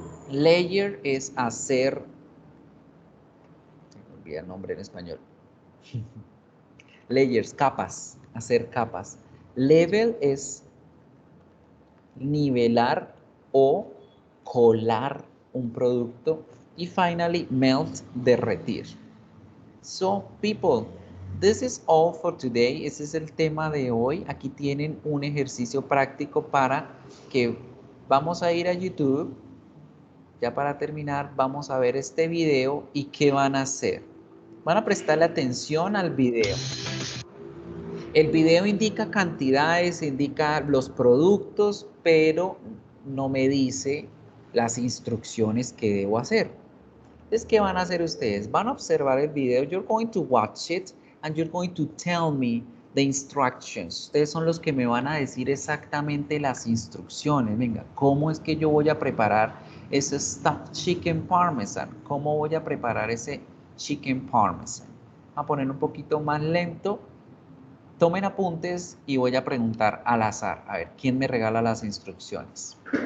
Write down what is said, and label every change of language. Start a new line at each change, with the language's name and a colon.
Spanish: Layer es hacer, se me olvida el nombre en español. Layers, capas, hacer capas. Level es nivelar o colar un producto. Y finally, melt, derretir.
English: So, people, this is all for today.
Spanish: Ese es el tema de hoy. Aquí tienen un ejercicio práctico para que vamos a ir a YouTube. Ya para terminar, vamos a ver este video y ¿qué van a hacer? Van a prestarle atención al video. El video indica cantidades, indica los productos, pero no me dice las instrucciones que debo hacer. Entonces, ¿qué van a hacer ustedes? Van a observar el video.
English: You're going to watch it and you're going to tell me the instructions.
Spanish: Ustedes son los que me van a decir exactamente las instrucciones. Venga, ¿cómo es que yo voy a preparar ese stuffed chicken parmesan? ¿Cómo voy a preparar ese chicken parmesan? Voy a poner un poquito más lento. Tomen apuntes y voy a preguntar al azar. A ver, ¿quién me regala las instrucciones?